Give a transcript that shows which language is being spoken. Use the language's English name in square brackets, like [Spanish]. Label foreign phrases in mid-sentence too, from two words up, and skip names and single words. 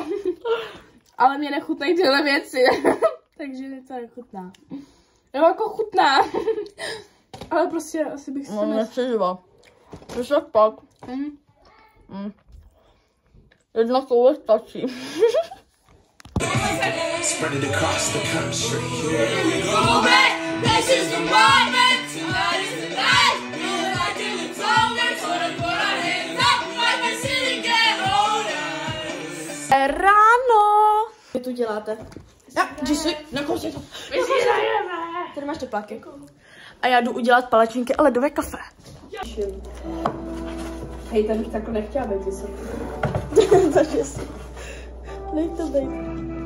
[Czech] Ale mě nechutnají tyhle věci. Takže mě to nechutná. Nebo jako chutná. Ale prostě asi bych si... No, nepřežívá. Víš jak pak? Jedna koule stačí. [English] Spread it across the country. This is the moment. Tonight is the night. Feel like it's over. So I put our hands up like we're sitting at home. [Czech] Ráno. Co tu děláte? Jsi nekousej to. My si hrajeme. Tady máš tepláky. A já jdu udělat palačinky a ledové kafe. Hej, tam bych takhle nechtěla být vysoký. Takže si. Nech to být.